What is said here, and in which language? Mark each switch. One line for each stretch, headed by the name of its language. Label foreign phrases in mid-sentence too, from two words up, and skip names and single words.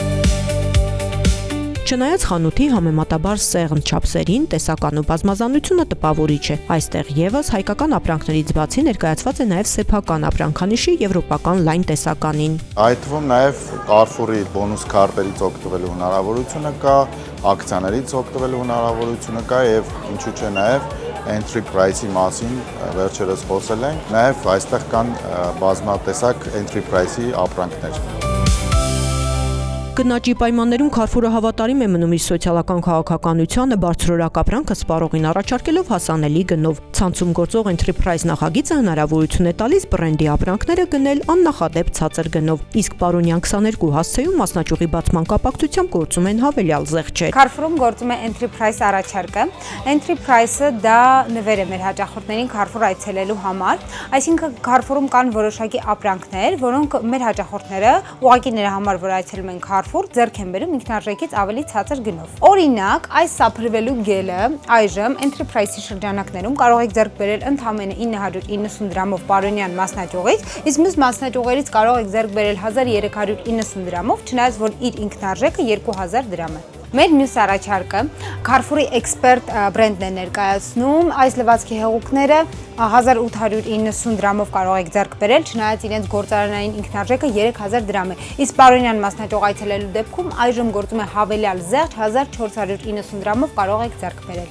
Armenian: Չնայած խանութի համեմատաբար սեղմ չափսերին, տեսական ու բազմազանությունը տպավորիչ է։ Այստեղ եւս հայկական ապրանքներից բացի ներկայացված է նաեւ սեփական ապրանքանիշի եվրոպական լայն տեսականին։ Այդ թվում նաեւ Carrefour-ի բոնուս քարտերից օգտվելու հնարավորությունը կա, ակցիաներից օգտվելու հնարավորությունը կա եւ ինչու՞ չէ նաեւ
English: entry price-
Armenian: ի մասին վերջերս խոսել ենք, նաև այստեղ կան բազմատեսակ
English: entry price-
Armenian: ի ապրանքներ։ Գնաճի պայմաններում Carrefour-ը հավատարիմ է մնում իր սոցիալական քաղաքականությանը, բարձրորակ ապրանքը սպառողին առաջարկելով հասանելի գնով։ Ցանցում գործող
English: entry price
Armenian: նախագիծը հնարավորություն է տալիս բրենդի ապրանքները գնել աննախադեպ ցածր գնով, իսկ Պարոնյան 22 հասցեում մասնաճյուղի բացման կապակցությամբ գործում են հավելյալ զեղչեր։ Carrefour-ում գործում է
English: entry price
Armenian: առաջարկը։
English: Entry price-
Armenian: ը դա նվեր է մեր հաճախորդներին Carrefour այցելելու համար, այսինքն Carrefour-ում կան որոշակի ապրանքներ, որոնք մեր հաճախորդները ուղղակի նրա համար, որ այցելում են Carrefour, ձեռք են բերում ինքնարժեքից ավելի ցածր գնով։ Օրինակ, այս սափրվելու գելը այժմ
English: entry price-
Armenian: ի շրջանակներում կարող եք ձեռք բերել ընդամենը 990 դրամով Պարոնյան մասնաճյուղից, իսկ մյուս մասնաճյուղերից կարող եք ձեռք բերել 1390 դրամով, չնայած որ իր ինքնարժեքը 2000 դրամ է։ Մեր մյուս առաջարկը Carrefour-ի էքսպերտ բրենդն է ներկայացնում, այս լվացքի հեղուկները 1890 դրամով կարող եք ձեռք բերել, չնայած իրենց գործարանային ինքնարժեքը 3000 դրամ է, իսկ Պարոնյան մասնաճյուղ այցելելու դեպքում այժմ գործում է հավելյալ զեղչ 1490 դրամով կարող եք ձեռք բերել։